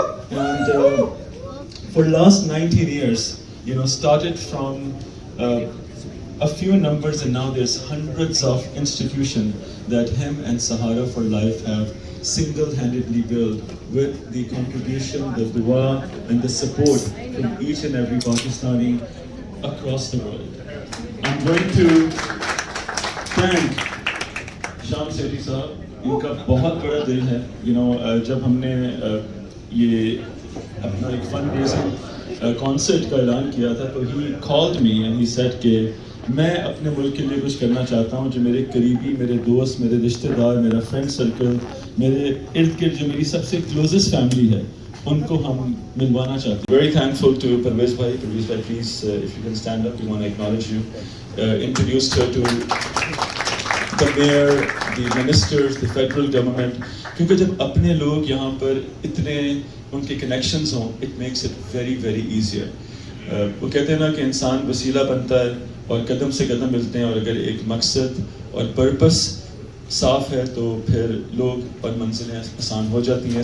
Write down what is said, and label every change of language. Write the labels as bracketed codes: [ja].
[en] And for last 19 years, you know, started from a few numbers and now there's hundreds of institutions that him and Sahara for Life have single-handedly built with the contribution, the dua and the support from each and every Pakistani across the world. I'm going to thank Sham Sethi sahab. [ur] ان کا بہت بڑا دل ہے. [en] You know, [ur] جب ہم نے یہ اپنا ایک فنڈ ریزنگ کانسرٹ کا اعلان کیا تھا تو [en] he called me and he said [ur] کہ میں اپنے ملک کے لیے کچھ کرنا چاہتا ہوں. جو میرے قریبی, میرے دوست, میرے رشتہ دار, میرا فرینڈ سرکل, میرے ارد گرد جو میری سب سے کلوزسٹ فیملی ہے, ان کو ہم ملوانا چاہتے ہیں. [en] Very thankful to Parvez bhai. Parvez bhai, please, if you can stand up, we want to acknowledge you. Introduced her to the mayor, the ministers, the federal government. [ur] کیونکہ جب اپنے لوگ یہاں پر اتنے ان کے کنیکشنز ہوں, [en] it makes it very very easier. [ur] وہ کہتے ہیں نا کہ انسان وسیلہ بنتا ہے اور قدم سے قدم ملتے ہیں, اور اگر ایک مقصد اور پرپس صاف ہے تو پھر لوگ اور منزلیں آسان ہو جاتی ہیں.